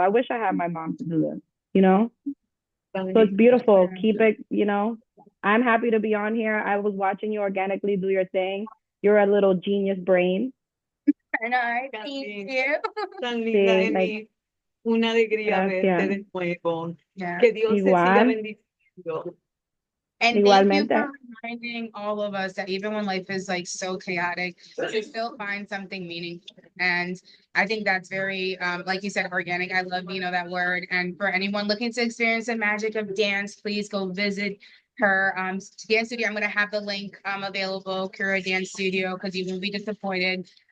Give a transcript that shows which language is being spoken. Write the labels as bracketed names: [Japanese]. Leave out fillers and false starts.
[English] I wish I had my mom to do this, you know? So it's beautiful. Keep it, you know. I'm happy to be on here. I was watching you organically do your thing. You're a little genius brain. I know. Thank you. [Spanish] Tan linda, Amy. Una alegría verte de nuevo. [English] Yeah. [Spanish] Que Dios te siga bendiciendo. [English] And thank you [Spanish] Igualmente. [English] for reminding all of us that even when life is like so chaotic, to still find something meaningful. And I think that's very, like you said, organic. I love, that word. And for anyone looking to experience the magic of dance, please go visit her dance studio. I'm going to have the link available, Kura Dance Studio, because you won't be disappointed.